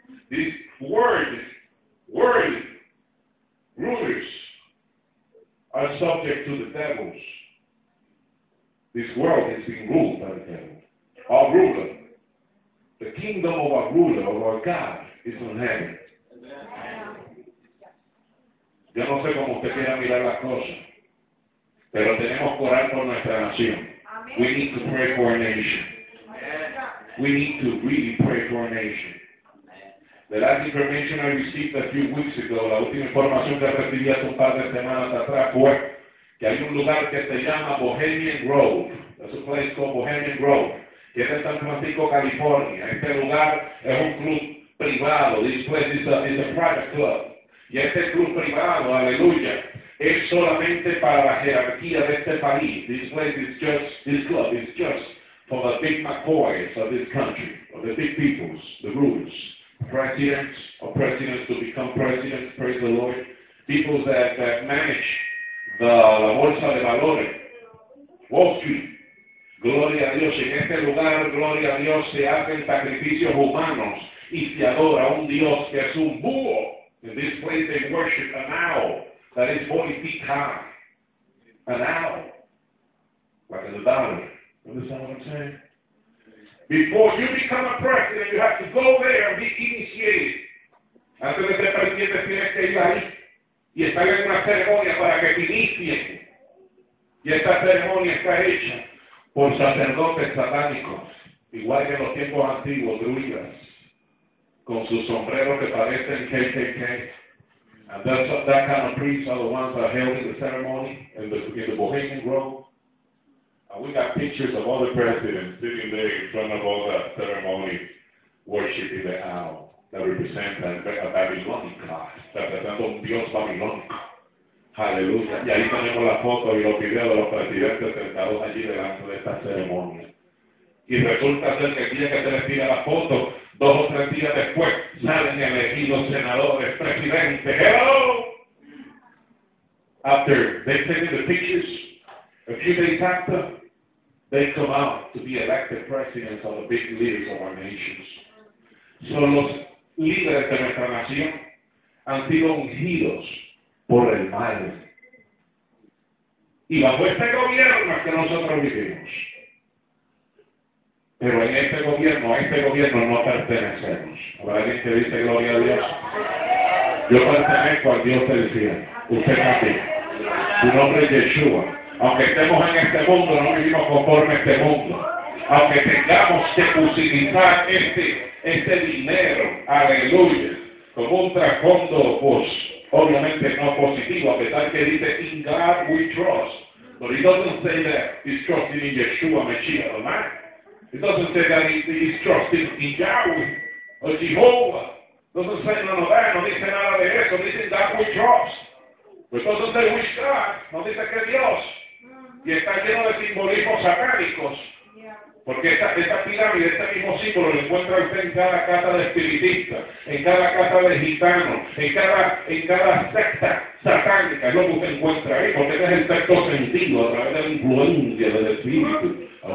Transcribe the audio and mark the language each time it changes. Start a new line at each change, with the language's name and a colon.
English: These worldly rulers are subject to the devils. This world is being ruled by the devil. Our ruler, the kingdom of our ruler, of our God, is on heaven.
Spanish: Yo no sé cómo usted quiera mirar las cosas, pero tenemos que orar por nuestra nación.
English: We need to pray for our nation. We need to really pray for our nation. The last information I received a few weeks ago,
Spanish: la última información que recibí hace un par de semanas atrás fue que hay un lugar que se llama Bohemian Grove.
English: That's a place called Bohemian Grove.
Spanish: Que es en San Francisco, California. Este lugar es un club privado.
English: This place is a private club.
Spanish: Y este club privado, aleluya, es solamente para la jerarquía de este país.
English: This place is just, this club is just for the big McCoys of this country, of the big peoples, the rulers, presidents, or presidents to become presidents, praise the Lord, people that manage the Bolsa de Valores, Wall Street.
Spanish: Gloria a Dios, en este lugar, gloria a Dios, se hacen sacrificios humanos y se adora a un Dios que es un búho.
English: In this place they worship an owl that is 40 feet high. An owl. Like a dollar. Understand what I'm saying? Before you become a president, you have to go there and be initiated.
Spanish: Antes de ser presidente, tienes que ir ahí y estar en una ceremonia para que te inicien. Y esta ceremonia está hecha por sacerdotes satánicos, igual que en los tiempos antiguos de Uyghurs, con sus sombreros que parecen KKK. And that's, that kind of priests are the ones that are held in the ceremony in the Bohemian Grove. And we got pictures of other presidents sitting there in front of all that ceremony, worshiping the owl that represents a Babylonic class, representando un dios babilónico. Aleluya. Y ahí tenemos las fotos y los videos de los presidentes sentados allí delante de esta ceremonia. y resulta ser que el día que se les tira la foto, dos o tres días después, salen elegidos senadores, presidentes.
English: ¡Hello! After they take the pictures, a few days after, they come out to be elected presidents of the big leaders of our nations.
Spanish: Son los líderes de nuestra nación, han sido ungidos por el Padre. Y bajo este gobierno es que nosotros vivimos. Pero en este gobierno, a este gobierno no pertenecemos. ¿Habrá alguien que dice gloria a Dios? Yo pertenezco al Dios del cielo. Usted también. Su nombre es Yeshua. Aunque estemos en este mundo, no vivimos conforme a este mundo. Aunque tengamos que utilizar este dinero, aleluya, con un trasfondo, pues, obviamente no positivo, a pesar que dice,
English: in God we trust. But he doesn't say that he's trusting in Yeshua, Mashiach, the man. He doesn't say that he's trusting in Yahweh, or Jehovah. Doesn't say none of that,
Spanish: no dice nada de eso, dice
English: in God we trust.
Spanish: Pues entonces de Wichita, no dice que Dios, y está lleno de simbolismos satánicos, porque esta pirámide, este mismo símbolo lo encuentra usted en cada casa de espiritista, en cada casa de gitano, en cada secta satánica, es lo que usted encuentra ahí, porque este es el sexto sentido a través de la influencia del espíritu.